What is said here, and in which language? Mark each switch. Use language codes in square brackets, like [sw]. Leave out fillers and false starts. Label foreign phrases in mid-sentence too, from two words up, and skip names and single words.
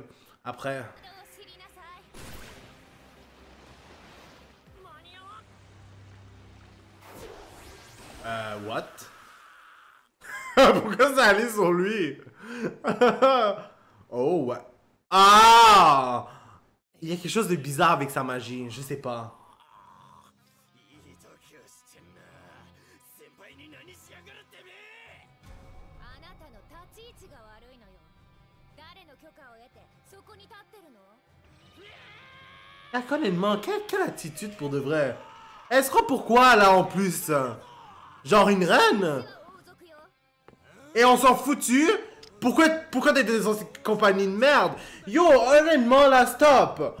[fr] Après. What? Pourquoi ça allait sur lui? Oh, ouais. Ah! Il y a quelque chose de bizarre avec sa magie, je sais pas. [ja] いい時をしてんな。先輩に何しやがるってめえ。あなたの立ち位置が悪いのよ。誰の許可を得てそこに立ってるの？ [fr] Ah, honnêtement, quelle attitude pour de vrai? Elle se croit pourquoi là en plus? Genre une reine? [ja] 王族よ。 [fr] Et on s'en foutu? Pourquoi t'es dans cette compagnie de merde? Yo, honnêtement là, stop!